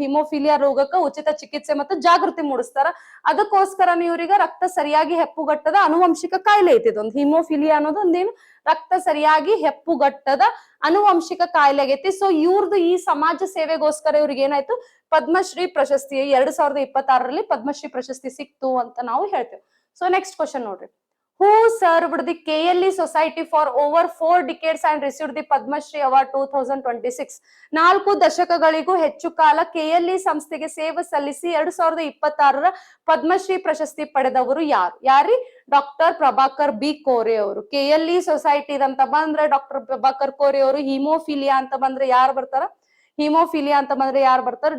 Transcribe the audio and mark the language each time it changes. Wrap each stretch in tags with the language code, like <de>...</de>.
<kn>Haemophilia ರೋಗಕ್ಕೆ ಉಚಿತ ಚಿಕಿತ್ಸೆ ಮತ್ತು ಜಾಗೃತಿ ಮೂಡಿಸ್ತಾರ. ಅದಕ್ಕೋಸ್ಕರನೇ ಇವ್ರಿಗೆ ರಕ್ತ ಸರಿಯಾಗಿ ಹೆಪ್ಪುಗಟ್ಟದ ಅನುವಂಶಿಕ ಕಾಯಿಲೆ ಐತಿ. ಇದೊಂದು ಹಿಮೋಫಿಲಿಯಾ ಅನ್ನೋದು ಒಂದೇನು ರಕ್ತ ಸರಿಯಾಗಿ ಹೆಪ್ಪುಗಟ್ಟದ ಅನುವಂಶಿಕ ಕಾಯಿಲೆ ಆಗೈತಿ. ಸೊ ಇವ್ರದ್ದು ಈ ಸಮಾಜ ಸೇವೆಗೋಸ್ಕರ ಇವ್ರಿಗೆ ಏನಾಯ್ತು, ಪದ್ಮಶ್ರೀ ಪ್ರಶಸ್ತಿ 2026ರಲ್ಲಿ ಪದ್ಮಶ್ರೀ ಪ್ರಶಸ್ತಿ ಸಿಕ್ತು ಅಂತ ನಾವು ಹೇಳ್ತೇವೆ. ಸೊ ನೆಕ್ಸ್ಟ್ ಕ್ವಶನ್ ನೋಡ್ರಿ.</kn> <en>Who served the KLE Society for over 4 decades and received the Padma Shri Award 2026?</en> <kn>4 ದಶಕಗಳಿಗೂ ಹೆಚ್ಚು ಕಾಲ KLE ಸಂಸ್ಥೆಗೆ ಸೇವೆ ಸಲ್ಲಿಸಿ 2026ರ ಪದ್ಮಶ್ರೀ ಪ್ರಶಸ್ತಿ ಪಡೆದವರು ಯಾರು? ಯಾರಿ? ಡಾಕ್ಟರ್ ಪ್ರಭಾಕರ್ ಬಿ ಕೋರೆ ಅವರು. KLE ಸೊಸೈಟಿ ಅಂತ ಬಂದ್ರೆ ಡಾಕ್ಟರ್ ಪ್ರಭಾಕರ್ ಕೋರೆ ಅವರು. ಹಿಮೋಫಿಲಿಯಾ ಅಂತ ಬಂದ್ರೆ ಯಾರು ಬರ್ತಾರ? ಹಿಮೋಫಿಲಿಯಾ ಅಂತ ಬಂದ್ರೆ ಯಾರು ಬರ್ತಾರೆ?</kn>